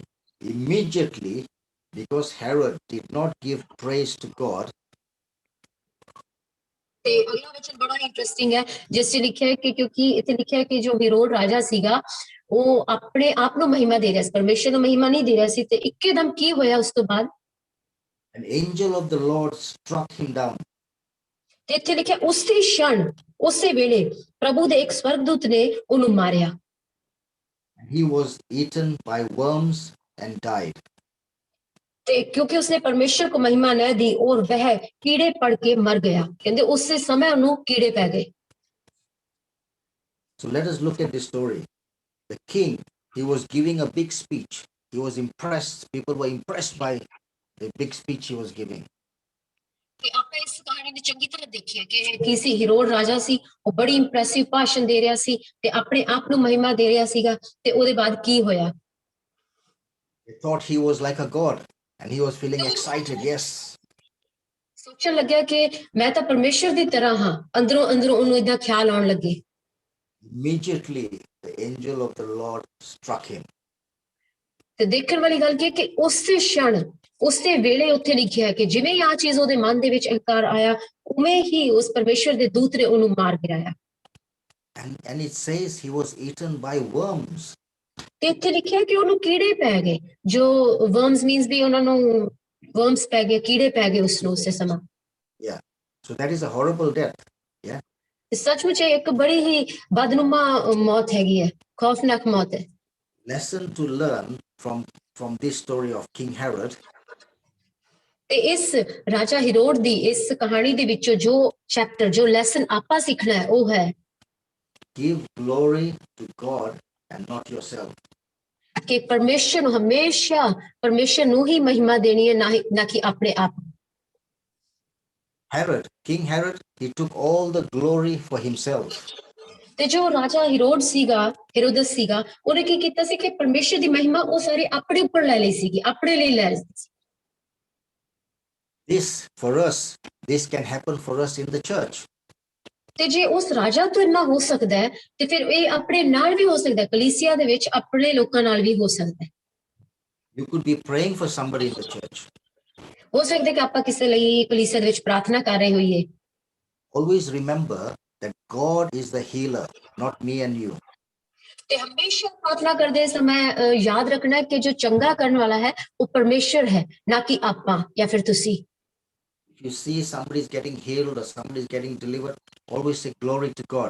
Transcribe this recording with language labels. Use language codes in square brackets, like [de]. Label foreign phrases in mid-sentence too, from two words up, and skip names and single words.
[en] Immediately, because Herod did not give praise to God, [pa] ਤੇ ਅਗਲਾ ਵਚਨ ਬੜਾ ਇੰਟਰਸਟਿੰਗ ਹੈ ਜਿਸ 'ਚ ਲਿਖਿਆ ਹੈ ਕਿ ਕਿਉਂਕਿ ਇੱਥੇ ਲਿਖਿਆ ਹੈ ਕਿ ਜੋ ਹੀਰੋਡ ਰਾਜਾ ਸੀਗਾ ਉਹ ਆਪਣੇ ਆਪ ਨੂੰ ਮਹਿਮਾ ਦੇ ਰਿਹਾ ਸੀ ਪਰਮੇਸ਼ਰ ਨੂੰ ਮਹਿਮਾ ਨਹੀਂ ਦੇ ਰਿਹਾ ਸੀ ਤੇ ਇੱਕਦਮ ਕੀ ਹੋਇਆ ਉਸ ਤੋਂ ਬਾਅਦ [en] an angel of the Lord struck him down. [pa] ਤੇ ਇੱਥੇ ਲਿਖਿਆ ਉਸੇ क्षण ਉਸੇ ਵੇਲੇ ਪ੍ਰਭੂ ਦੇ ਇੱਕ ਸਵਰਗਦੂਤ ਨੇ ਉਹਨੂੰ ਮਾਰਿਆ [en] He was eaten by worms and died. [pa] ਤੇ ਕਿਉਂਕਿ ਉਸਨੇ ਪਰਮੇਸ਼ਰ ਕੋ ਮਹਿਮਾ ਨਾ ਦੀ [hi] और वह [pa] ਕੀੜੇ ਪੜ ਕੇ ਮਰ ਗਿਆ ਕਹਿੰਦੇ ਉਸੇ ਸਮੇਂ ਉਹਨੂੰ ਕੀੜੇ ਪੈ ਗਏ [en] So let us look at this story. The king, he was giving a big speech. He was impressed. People were impressed by the big speech he was giving. [pa] ਤੇ ਆਪਾਂ ਇਸ ਕਹਾਣੀ ਨੂੰ ਚੰਗੀ ਤਰ੍ਹਾਂ ਦੇਖੀਏ ਕਿ ਕਿਸੇ ਹੀਰੋਡ ਰਾਜਾ ਸੀ ਉਹ ਬੜੀ ਇੰਪ੍ਰੈਸਿਵ ਭਾਸ਼ਣ ਦੇ ਰਿਹਾ ਸੀ ਤੇ ਆਪਣੇ ਆਪ ਨੂੰ ਮਹਿਮਾ ਦੇ ਰਿਹਾ ਸੀਗਾ ਤੇ ਉਹਦੇ ਬਾਅਦ ਕੀ ਹੋਇਆ [en] They thought he was like a god and he was feeling excited. Yes. [pa] ਸੋਚਣ ਲੱਗਿਆ ਕਿ ਮੈਂ ਤਾਂ ਪਰਮੇਸ਼ਰ ਦੀ ਤਰ੍ਹਾਂ ਹਾਂ ਅੰਦਰੋਂ ਉਹਨੂੰ ਇਦਾਂ ਖਿਆਲ ਆਉਣ ਲੱਗੇ [en] Immediately, the angel of the Lord struck him. [pa] ਤੇ ਦੇਖਣ ਵਾਲੀ ਗੱਲ ਕੀ ਹੈ ਕਿ ਉਸੇ क्षण ਉਸੇ ਵੇਲੇ ਉੱਥੇ ਲਿਖਿਆ ਕਿ ਜਿਵੇਂ ਹੀ ਆ ਚੀਜ਼ ਉਹਦੇ ਮਨ ਦੇ ਵਿੱਚ ਅਹੰਕਾਰ ਆਇਆ ਉਵੇਂ ਹੀ ਉਸ ਪਰਮੇਸ਼ਰ ਦੇ ਦੂਤ ਨੇ ਉਹਨੂੰ ਮਾਰ ਗਿਰਾਇਆ [en] And it says he was eaten by worms. [pa] ਤੇ ਇੱਥੇ ਲਿਖਿਆ ਕਿ ਉਹਨੂੰ ਕੀੜੇ ਪੈ ਗਏ ਜੋ [en] worms means [pa] ਵੀ ਉਹਨਾਂ ਨੂੰ ਵਰਮਸ ਪੈ ਗਏ ਕੀੜੇ ਪੈ ਗਏ ਉਸ ਨੂੰ ਉਸੇ ਸਮਾਂ [en] Yeah. So that is a horrible death. Yeah. [pa] ਤੇ ਸੱਚਮੁੱਚ ਇਹ ਇੱਕ ਬੜੀ ਹੀ ਬਦਨੁਮਾ ਮੌਤ ਹੈਗੀ ਹੈ ਖੌਫਨਾਕ ਮੌਤ ਹੈ [en] Lesson to learn from this story of King Herod. [pa] ਤੇ ਇਸ ਰਾਜਾ ਹੀਰੋਡ ਦੀ ਇਸ ਕਹਾਣੀ ਦੇ ਵਿੱਚੋਂ ਜੋ ਚੈਪਟਰ ਜੋ ਲੈਸਨ ਆਪਾਂ ਸਿੱਖਣਾ ਹੈ ਉਹ ਹੈ [en] Give glory to God and not yourself. [pa] ਕਿ ਪਰਮੇਸ਼ਰ ਨੂੰ ਹਮੇਸ਼ਾ ਪਰਮੇਸ਼ਰ ਨੂੰ ਹੀ ਮਹਿਮਾ ਦੇਣੀ ਹੈ ਨਾ ਕਿ ਆਪਣੇ ਆਪ [en] Herod, King Herod, he took all the glory for himself. [pa] ਤੇ ਜੋ ਰਾਜਾ ਹੀਰੋਡ ਸੀਗਾ ਹੈਰੋਦਸ ਸੀਗਾ ਉਹਨੇ ਕੀ ਕੀਤਾ ਸੀ ਕਿ ਪਰਮੇਸ਼ਰ ਦੀ ਮਹਿਮਾ ਉਹ ਸਾਰੇ ਆਪਣੇ ਉੱਪਰ ਲੈ ਲਈ ਸੀਗੀ ਆਪਣੇ ਲਈ ਲੈ ਲਈ ਸੀ [en] This can happen for us in the church. [pa] ਤੇ ਜੇ ਉਸ ਰਾਜਾ ਤੋਂ ਇੰਨਾ ਹੋ ਸਕਦਾ ਹੈ ਤੇ ਫਿਰ ਇਹ ਆਪਣੇ ਨਾਲ ਵੀ ਹੋ ਸਕਦਾ ਹੈ, ਕਲੀਸਿਆ ਦੇ ਵਿੱਚ ਆਪਣੇ ਲੋਕਾਂ ਨਾਲ ਵੀ ਹੋ ਸਕਦਾ ਹੈ। [en] You could be praying for somebody in the church. [pa] ਹੋ ਸਕਦਾ ਹੈ ਕਿ ਆਪਾਂ ਕਿਸੇ ਲਈ ਕਲੀਸਿਆ ਦੇ ਵਿੱਚ ਪ੍ਰਾਰਥਨਾ ਕਰ ਰਹੇ ਹੋਈਏ। [en] Always remember that God is the healer, not me and you. [pa] ਤੇ ਹਮੇਸ਼ਾ ਪ੍ਰਾਰਥਨਾ ਕਰਦੇ ਸਮੇਂ ਯਾਦ ਰੱਖਣਾ ਕਿ ਜੋ ਚੰਗਾ ਕਰਨ ਵਾਲਾ ਹੈ ਉਹ ਪਰਮੇਸ਼ਰ ਹੈ, ਨਾ ਕਿ ਆਪਾਂ ਜਾਂ ਫਿਰ ਤੁਸੀਂ। [en] If you see somebody is getting healed or somebody is getting delivered, always say glory to God.